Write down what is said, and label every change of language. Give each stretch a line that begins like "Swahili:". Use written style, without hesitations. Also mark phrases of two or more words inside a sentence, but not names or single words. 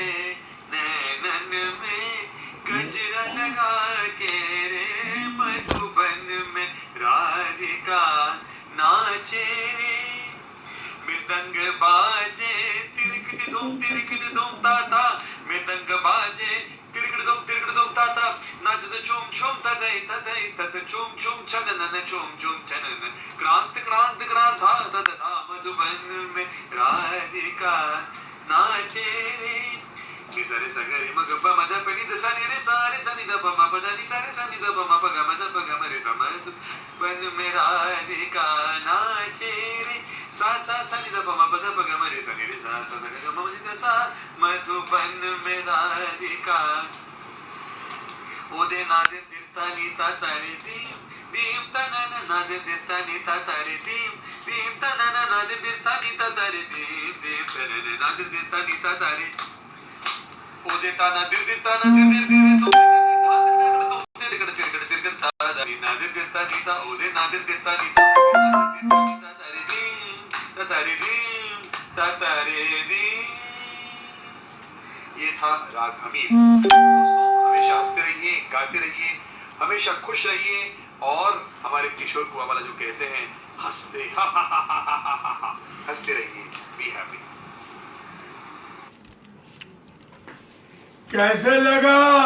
Hindi: नैनन में गजरा लगा के रे, मधुबन में राधिका नाचे रे, मृदंग बाजे तिरकट धूम ताता, मृदंग बाजे तिरकट धूम ताता, नाचत झूम झूम तदई तदई तत झूम झूम चनन झूम झूम चनन, क्रांत क्रांत क्रांता तथा, मधुबन में राधिका नाचे रे, सरे सगरे मग प मद प नि द सा नि रे सा रे सा नि द प म प द नि सा रे सा नि द प म प ग म द प ग म रे सा, मधुबन में राधिका नाचे रे, सा सा सा नि द प म प द प ग म रे सा नि रे सा सा सा ग म नि द सा, मधुबन में राधिका, ओदे नादे दिरता नि ता तारे दीम दीम तनन नादे दिरता नि ता तारे दीम दीम तनन नादे दिरता नि ता तारे दीम दीम तनन नादे दिरता नि ता तारे, ओदे ताना दिर दिर ताना दिर दिर दिर तो तिरकट तिरकट तिरकट तादा नि नादे दिरता नि ता, ओदे नादे दिरता नि ता, तारे दीम तारे दीम तारे दीम। ये था राग हमीर। दोस्तों हमेशा हंसते रहिए, गाते रहिए, हमेशा खुश रहिए, और हमारे किशोर कुमार वाला जो कहते हैं हंसते हंसते रहिए,
English: be happy.
Hindi: कैसे लगा?